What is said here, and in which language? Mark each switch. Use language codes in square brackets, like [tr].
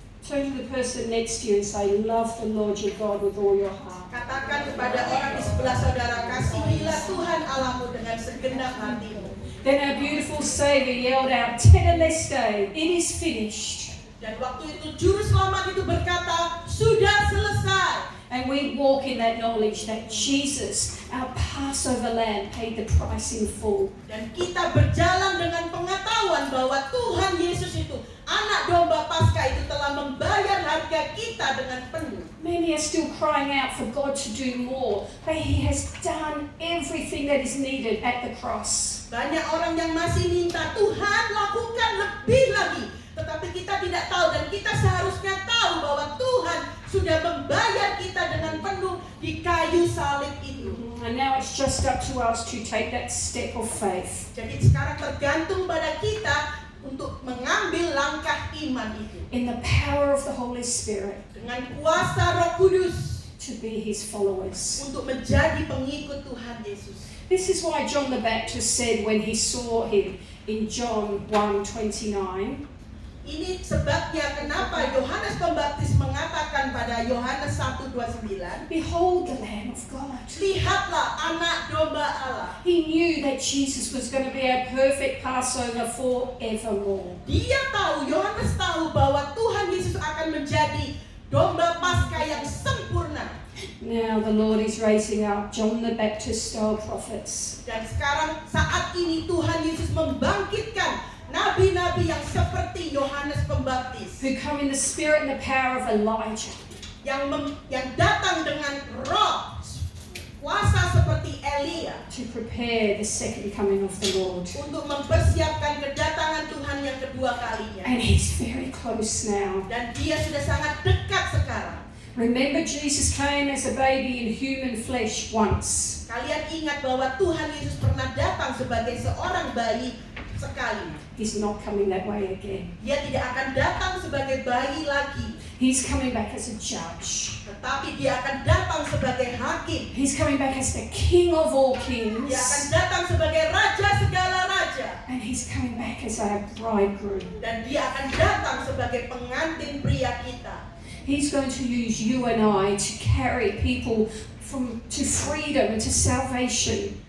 [en] Turn to the person next to you and say, love the Lord your God with all your heart. [id] Katakan kepada orang di sebelah saudara, kasihilah Tuhan Allahmu dengan segenap hatimu. [en] Then our beautiful Savior yelled out, Tetelestai, it is finished. [id] Dan waktu itu juru selamat itu berkata, sudah selesai. [en] And we walk in that knowledge that Jesus, our Passover lamb, paid the price in full. [id] Dan kita berjalan dengan pengetahuan bahwa Tuhan Yesus itu, anak domba Paskah itu telah membayar harga kita dengan penuh. [en] Many are still crying out for God to do more, but He has done everything that is needed at the cross. [id] Banyak orang yang masih minta, Tuhan lakukan lebih lagi. Tetapi kita tidak tahu, dan kita seharusnya tahu bahwa Tuhan sudah membayar kita dengan penuh di kayu salib itu. [en] And now it's just up to us to take that step of faith. [id] Jadi sekarang tergantung pada kita untuk mengambil langkah iman itu. [en] In the power of the Holy Spirit. [id] Dengan kuasa Roh Kudus. [en] To be His followers. [id] Untuk menjadi pengikut Tuhan Yesus. [en] This is why John the Baptist said when he saw him in John 1:29. [id] Ini sebabnya kenapa Yohanes Pembaptis mengatakan pada Yohanes 1:29, [en] Behold the Lamb of God. [id] lihatlah anak domba Allah. [en] He knew that Jesus was going to be our perfect Passover forevermore. [id] Dia tahu, Yohanes tahu bahwa Tuhan Yesus akan menjadi domba Paskah yang sempurna. [en] Now the Lord is raising up John the Baptist style prophets. [id] Dan sekarang saat ini Tuhan Yesus membangkitkan nabi-nabi yang seperti Yohanes Pembaptis, [en] who come in the spirit and the power of Elijah, [id] yang datang dengan roh kuasa seperti Elia, [en] to prepare the second coming of the Lord. [id] Untuk mempersiapkan kedatangan Tuhan yang kedua kalinya. [en] And He's very close now. [id] Dan dia sudah sangat dekat sekarang. [en] Remember, Jesus came as a baby in human flesh once. [id] Kalian ingat bahwa Tuhan Yesus pernah datang sebagai seorang bayi sekali. [en] He's not coming that way again. [id] Dia tidak akan datang sebagai bayi lagi. [en] He's coming back as a judge. [id] Tetapi dia akan datang sebagai hakim. [en] He's coming back as the King of all kings. [id] Dia akan datang sebagai raja segala raja. [en] And He's coming back as our bridegroom. [id] Dan dia akan datang sebagai pengantin pria kita. [en] He's going to use you and I to carry people to freedom and to salvation.